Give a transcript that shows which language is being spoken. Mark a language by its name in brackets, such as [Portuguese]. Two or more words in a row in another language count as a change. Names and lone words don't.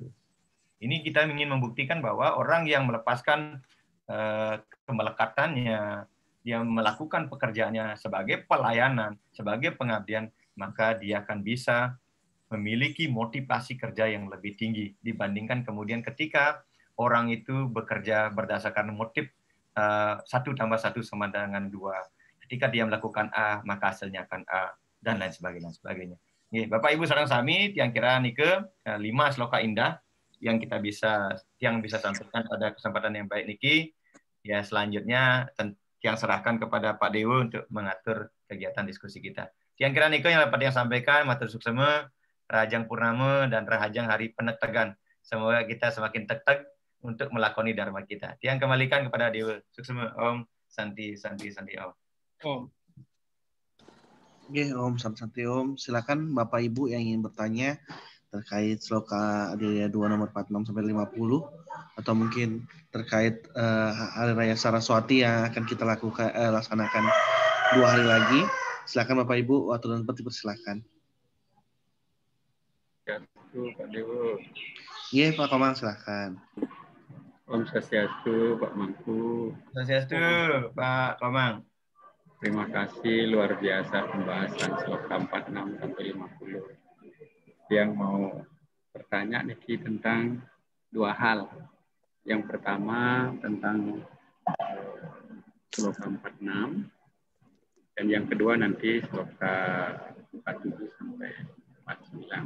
[Indonesian] Ini kita ingin membuktikan bahwa orang yang melepaskan kemelekatannya, dia melakukan pekerjaannya sebagai pelayanan, sebagai pengabdian, maka dia akan bisa memiliki motivasi kerja yang lebih tinggi dibandingkan kemudian ketika orang itu bekerja berdasarkan motif 1 tambah 1 sama dengan 2. Ketika dia melakukan A, maka hasilnya akan A, dan lain sebagainya. Bapak Ibu [Balinese] sareng sami, tiang kira nike [Indonesian] 5 sloka indah yang bisa sampaikan pada kesempatan yang baik niki. Ya, selanjutnya yang serahkan kepada Pak Dewo untuk mengatur kegiatan diskusi kita. Yang kira niko yang dapat yang sampaikan, [Balinese] matur suksema, Rahajang Purnama dan Rahajang Hari Penektegan. [Indonesian] Semoga kita semakin tek-tek untuk melakoni dharma kita. Yang kembalikan kepada Dewa. Suksema [Sanskrit] Om, Santi Om. Om. Oke, Om, Santi Om. [Indonesian] Silakan Bapak Ibu yang ingin bertanya terkait sloka Adilia 2 nomor 46 sampai 50 atau mungkin terkait Hari Raya Saraswati yang akan kita laksanakan 2 hari lagi. Silakan Bapak Ibu, waktu dan tempat dipersilakan. Ya, Pak Dewo. Iya, Pak Komang, silakan. [Balinese] Om Swastiastu, Pak Mangku. Swastiastu, Pak Komang. [Indonesian] Terima kasih, luar biasa pembahasan sloka 46 sampai 50. Yang mau bertanya Niki tentang 2 hal. Yang pertama tentang sloka 46 dan yang kedua nanti sloka 47 sampai 49.